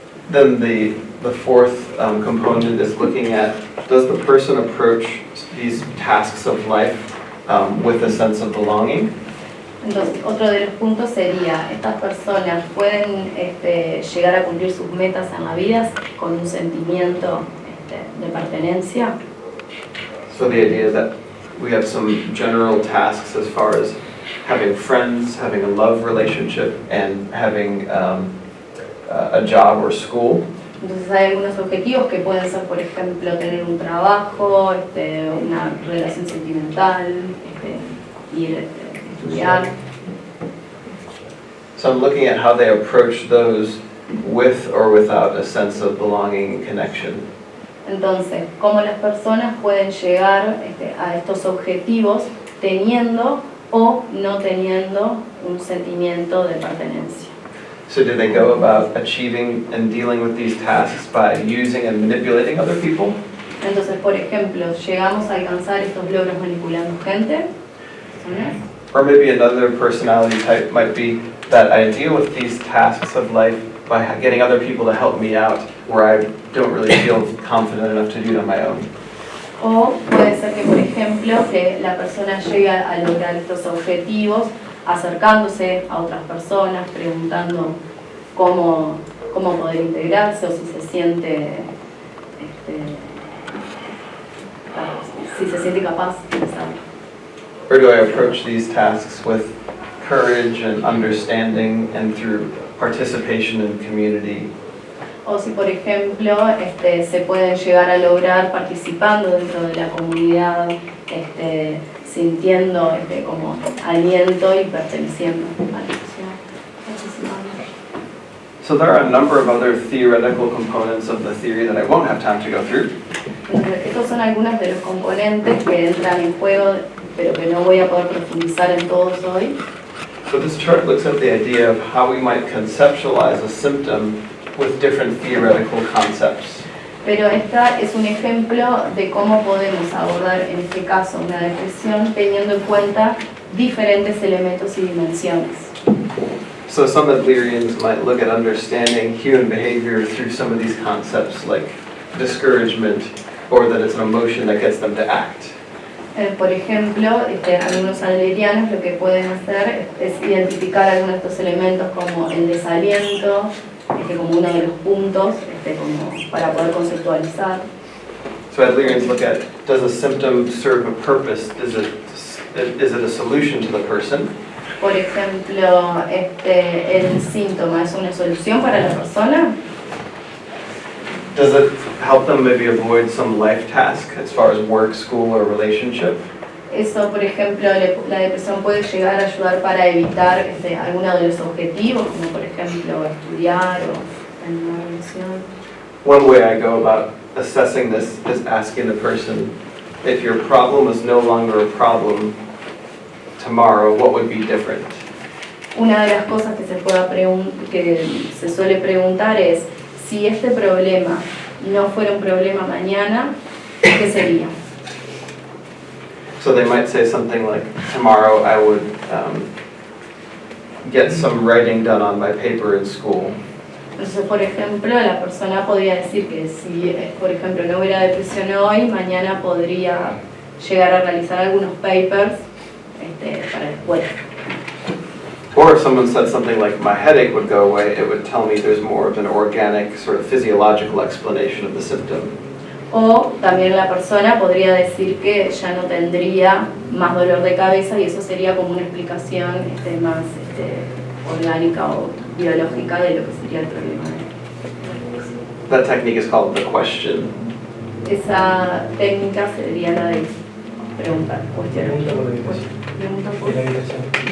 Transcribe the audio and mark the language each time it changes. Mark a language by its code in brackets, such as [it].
[en] Then the fourth component is looking at, does the person approach these tasks of life with a sense of belonging? [es] Entonces, otro de los puntos sería, ¿estas personas pueden llegar a cumplir sus metas en la vida con un sentimiento de pertenencia? [en] So the idea is that we have some general tasks as far as having friends, having a love relationship, and having a job or school. [es] Entonces hay algunos objetivos que pueden ser, por ejemplo, tener un trabajo, una relación sentimental, ir a estudiar. [en] So I'm looking at how they approach those with or without a sense of belonging and connection. [es] Entonces, cómo las personas pueden llegar a estos objetivos teniendo o no teniendo un sentimiento de pertenencia. [en] So do they go about achieving and dealing with these tasks by using and manipulating other people? [es] Entonces, por ejemplo, llegamos a alcanzar estos logros manipulando gente, ¿personas? [en] Or maybe another personality type might be that I deal with these tasks of life by getting other people to help me out where I don't really feel confident enough to do it on my own. [es] O puede ser que, por ejemplo, que la persona llegue a lograr estos objetivos acercándose a otras personas, preguntando cómo poder integrarse o si se siente capaz de hacerlo. [en] Or do I approach these tasks with courage and understanding and through participation in community? [es] O si, por ejemplo, se pueden llegar a lograr participando dentro de la comunidad, sintiendo como aliento y perteneciendo a la sociedad. [en] So there are a number of other theoretical components of the theory that I won't have time to go through. [es] Entonces, estos son algunos de los componentes que entran en juego, pero que no voy a poder profundizar en todos hoy. [en] So this chart looks at the idea of how we might conceptualize a symptom with different theoretical concepts. [es] Pero esta es un ejemplo de cómo podemos abordar, en este caso, una depresión teniendo en cuenta diferentes elementos y dimensiones. [en] So some Adlerians might look at understanding human behavior through some of these concepts like discouragement or that it's an emotion that gets them to act. [es] Por ejemplo, algunos adlerianos lo que pueden hacer es identificar algunos de estos elementos como el desaliento, como uno de los puntos como para poder conceptualizar. [en] So Adlerians look at, does a symptom serve a purpose? Is it a solution to the person? [es] Por ejemplo, el síntoma es una solución para la persona. [en] Does it help them maybe avoid some life task as far as work, school, or relationship? [es] Eso, por ejemplo, la depresión puede llegar a ayudar para evitar alguno de los objetivos, como por ejemplo estudiar o en una relación. [en] One way I go about assessing this is asking the person, if your problem is no longer a problem tomorrow, what would be different? [es] Una de las cosas que se suele preguntar es, si este problema no fuera un problema mañana, ¿qué sería? [en] So they might say something like, tomorrow I would get some writing done on my paper in school. [es] Entonces, por ejemplo, la persona podría decir que si, por ejemplo, no hubiera depresión hoy, mañana podría llegar a realizar algunos papers para la escuela. [en] Or if someone said something like, my headache would go away, it would tell me there's more of an organic, sort of physiological explanation of the symptom. [es] O también la persona podría decir que ya no tendría más dolor de cabeza y eso sería como una explicación más orgánica o biológica de lo que sería el problema. [en] That technique is called the question. [es] Esa técnica sería la de preguntar, cuestionar. Pregunta por la habitación.